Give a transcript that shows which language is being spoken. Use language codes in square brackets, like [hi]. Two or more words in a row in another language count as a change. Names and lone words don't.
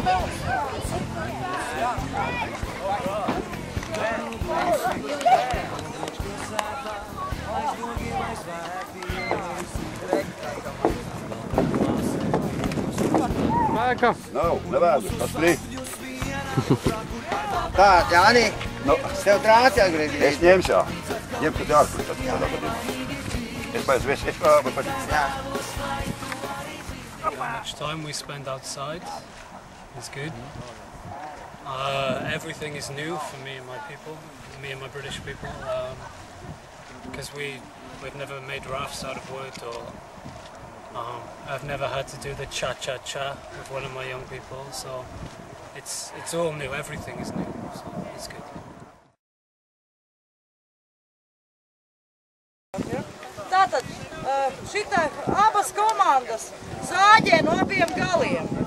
[lv] Mēka! Nav, nevēdu, tas plīt. Tā, Jāni, tev trāci atgriezīja. Es ņemšu, jā. Ņemšu te ārpus tādā gadījumā. Es pēc [en] How much time we spend outside is good. Everything is new for me and my people, me and my British people, because we've never made rafts out of wood, or I've never had to do the cha-cha-cha with one of my young people, so it's all new, everything is new, so it's good. [lv] Tātad šitā abas komandas zāģē no abiem galiem.